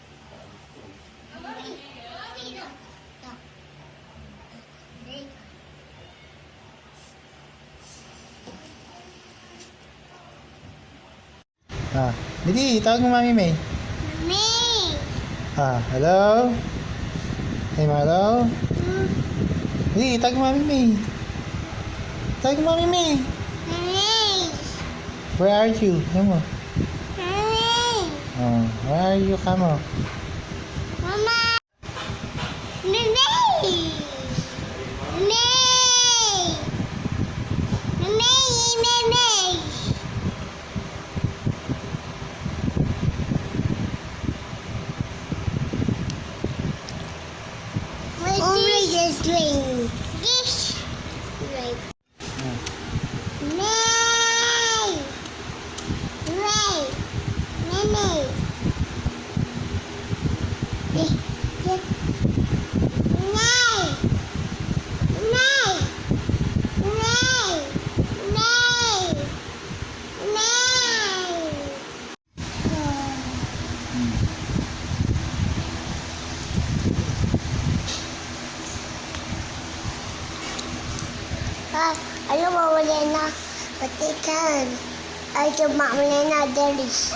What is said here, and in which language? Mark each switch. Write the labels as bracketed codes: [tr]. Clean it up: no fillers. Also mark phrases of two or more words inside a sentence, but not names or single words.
[tl] Didi, tawag mo Mami May. Me. [en] Hello? Hey, hello? [tl] Didi, tawag mo Mami May. Tawag mo Mami May. Me. [en] where are you? Kamo. Mommy. Oh, where are you? Kamo. Mama. Mimi. Mimi. Mimi. Mimi. What's this doing? This. Right. May. May. Mimi. [tl] Nay. Nay. Nay. Nay. Nay. Alam mo, wala na. Patikan. Ay, tumamala na, Delis.